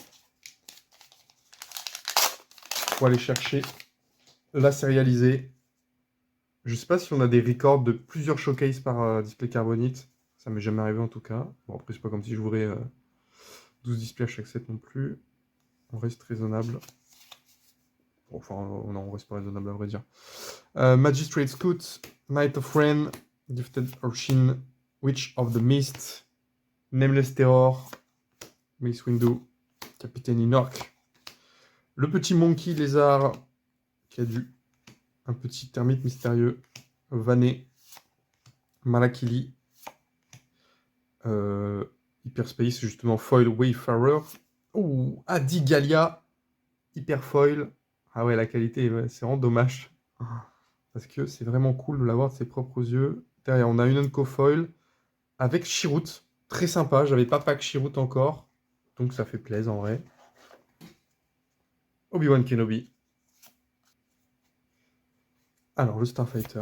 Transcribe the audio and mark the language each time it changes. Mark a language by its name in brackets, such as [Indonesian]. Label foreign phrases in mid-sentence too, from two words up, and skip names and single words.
[French] Pour aller chercher la sérialisée. Je sais pas si on a des records de plusieurs showcases par display carbonite. Ça m'est jamais arrivé en tout cas. Bon, après, c'est pas comme si j'ouvrais 12 displays à chaque set non plus. On reste raisonnable. Bon, enfin, non, on reste pas raisonnable à vrai dire. Magistrate Scout, Knight of Ren, Gifted Urchin, Witch of the Mist, Nameless Terror, Mace Windu, Capitaine Inork, le petit Monkey Lézard, qui a dû un petit termite mystérieux, Vané, Malakili, Hyperspace, justement, Foil Wayfarer, oh, Adi Galia, Hyperfoil. Ah ouais, la qualité, ouais, c'est vraiment dommage. Parce que c'est vraiment cool de l'avoir de ses propres yeux. Derrière, on a une Unco Foil avec Chirrut. Très sympa, j'avais pas pack Chirrut encore. Donc ça fait plaisir en vrai. Obi-Wan Kenobi. Alors, le Starfighter.